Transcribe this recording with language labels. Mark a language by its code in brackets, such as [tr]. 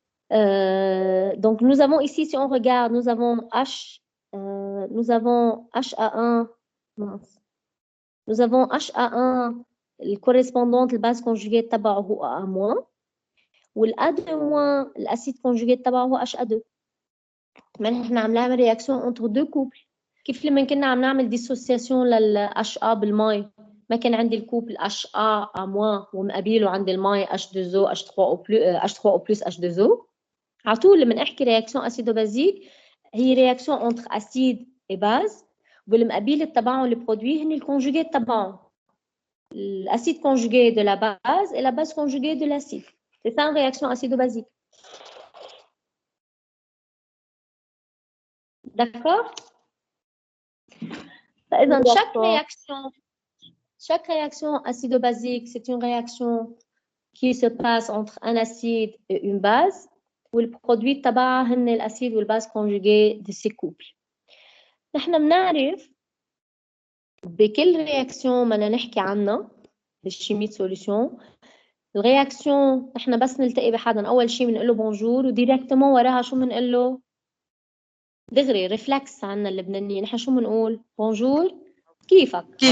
[fr] Donc nous avons ici, si on regarde, nous avons HA1, nous avons HA1 الcorrespondante الباز conjuguée تبعه هو AA- والA2- الاسيد conjugué تبعه هو HA2. [ar] ما نحن عم نعمل رياكسيون [fr] entre deux couples. [ar] كيف لما كنا عم نعمل ديسوسياسيون لل HA بالماء ما كان عندي الكوبل HA- ومقابله عندي الماء H2O H3O+ H2O. على طول لما نحكي رياكسيون اسيدو-بازيك هي رياكسيون entre acide et base والمقابل تبعهم البرودوي هن الكونجوجيت تبعهم [fr] l'acide conjugué de la base et la base conjuguée de l'acide. C'est ça une réaction acido-basique. D'accord? Donc, chaque réaction acido-basique, c'est une réaction qui se passe entre un acide et une base, où le produit tabac, l'acide ou la base conjuguée de ces couples. [ar] نحن بنعرف بكل رياكسيون ما نحكي عنها بالشيمية سوليوشن الرياكسيون نحن بس نلتقي بحدا أول شيء بنقول له بونجور وديريكتومون وراها شو بنقول له دغري ريفلكس عنا اللبنانيين نحن شو بنقول بونجور كيفك